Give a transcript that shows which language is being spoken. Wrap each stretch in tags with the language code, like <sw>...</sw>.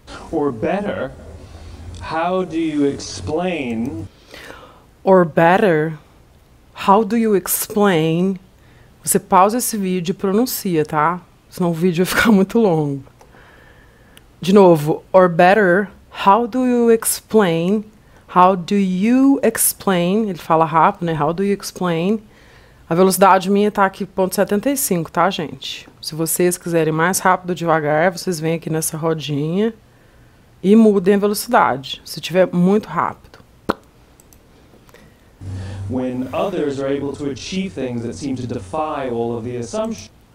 <en>Or better, how do you explain? Or better, how do you explain?</en> <pt>Você pausa esse vídeo e pronuncia, tá? Senão o vídeo vai ficar muito longo. De novo,</pt> <en>or better, how do you explain? How do you explain?</en> <pt>Ele fala rápido, né?</pt> <en>How do you explain?</en> <pt>A velocidade minha tá aqui, 0,75, tá, gente? Se vocês quiserem mais rápido ou devagar, vocês vêm aqui nessa rodinha e mudem a velocidade, se tiver muito rápido.</pt> <en>When others are able to achieve things that seem to defy all of the assumptions.</en>